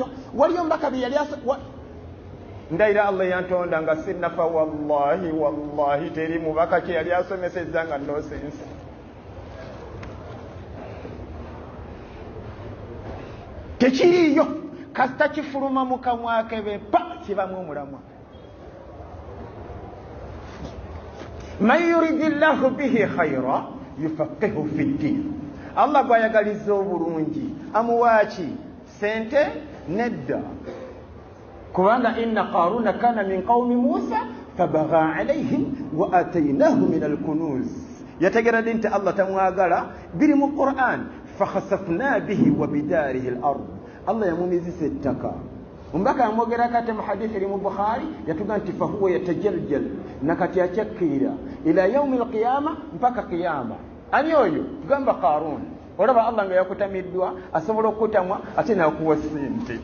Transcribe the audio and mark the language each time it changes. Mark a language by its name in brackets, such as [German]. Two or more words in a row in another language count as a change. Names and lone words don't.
[Ganda] Wali omubaka bye yali ndayira Allah yantonda nga sinnafa, wallahi teri mubaka kye yali asomesezza nga nonsense. Tekiriyo. kasita kifuluma mu kamwa ke be pa kibamu omulamwa. [Arabic] من يرد الله به خيرا يفقهه في الدين. [Ganda] Allah gwayagaliza obulungi amuwaaki sente nedda. [Arabic] kubanga إن قارون كان من قوم موسى فبغى عليهم وآتيناه من الكنوز. [Ganda] yategeradde nti Allah tamwagala biri mu Qur'an. [Arabic] فخسفنا به وبداره الأرض. [Ganda] Allah yamumizisa ettaka. Ombaka yamwogera kati mu hadithi eri mu Bukhari yatuga nti [Arabic] فهو يتجلجل [Ganda] nakati akyakkiira [Arabic] إلى يوم القيامة [Ganda] mpaka qiyama. Ani oyo tugamba Qarun. Olaba Allah nga yakutamiddwa asobola okutamwa ate nakuwa sente.